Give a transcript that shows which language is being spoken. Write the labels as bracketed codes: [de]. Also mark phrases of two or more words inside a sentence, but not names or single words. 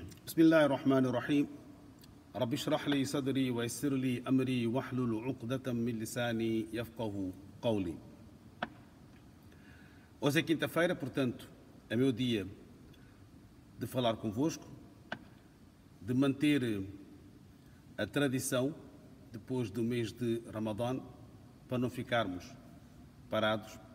[ar] بسم الله الرحمن الرحيم رب اشرح لي صدري ويسر لي أمري واحلل عقدة من لساني يفقه قولي. [pt] Hoje é quinta-feira, portanto, é meu dia de falar convosco, de manter a tradição depois do mês de Ramadã, para não ficarmos parados.